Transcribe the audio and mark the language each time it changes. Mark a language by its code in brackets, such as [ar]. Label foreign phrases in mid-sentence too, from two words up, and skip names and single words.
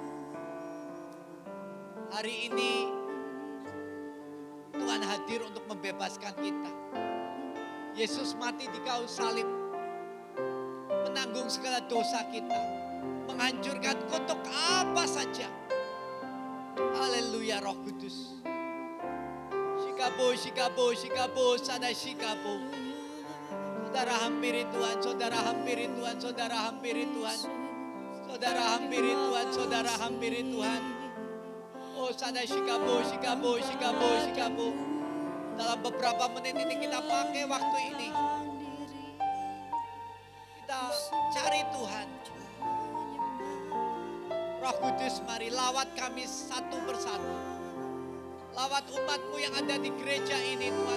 [id] Hari ini Tuhan hadir untuk membebaskan kita. Yesus mati di kayu salib, menanggung segala dosa kita, menghancurkan kutuk apa saja. Haleluya, Roh Kudus. Shikabo, shikabo, shikabo, sada shikabo. Saudara hampiri Tuhan, saudara hampiri Tuhan, saudara hampiri Tuhan. Saudara hampiri Tuhan, saudara hampiri Tuhan. sada shikabo, shikabo, shikabo, shikabo. Dalam beberapa menit ini kita pakai waktu ini. Kita cari Tuhan. Roh Kudus, mari lawat kami satu persatu. Lawat umat-Mu yang ada di gereja ini, Tuhan.